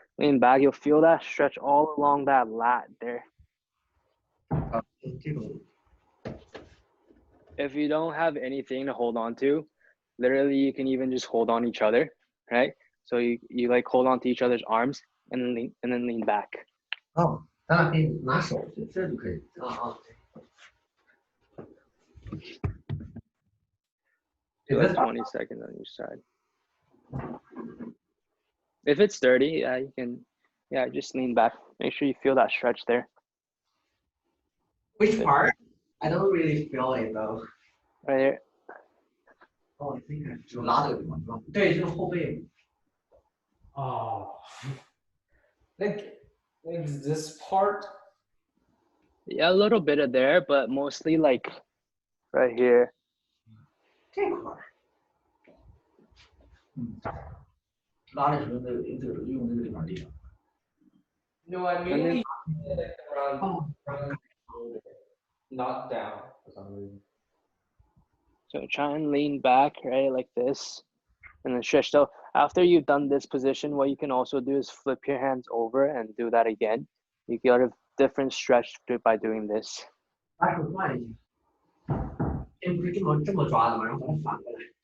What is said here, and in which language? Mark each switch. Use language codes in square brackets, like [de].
[en] Lean back, you'll feel that stretch all along that lat there. If you don't have anything to hold on to, Literally, you can even just hold on each other, right? So you like hold on to each other's arms and then lean back. [zh] 哦，咱俩可以拿手，这就可以。啊。 [en] Do like 20 seconds on each side. If it's sturdy, yeah, you can, yeah, just lean back. Make sure you feel that stretch there. Which part? I don't really feel it though. Right here. Oh, I think [zh] 就拉这个地方，是吧？对，就是后背。 [en] Oh. Like this part. Yeah, a little bit of there, but mostly like right here. [zh] 这块儿。拉的时候用这个地方力量。 [en] No, I mainly like around shoulder, not down for some reason. So try and lean back, right, like this, and then stretch. So after you've done this position, what you can also do is flip your hands over and do that again. You get a different stretch by doing this. [zh] 把手转一下。先不是这么抓的嘛，然后把它反过来。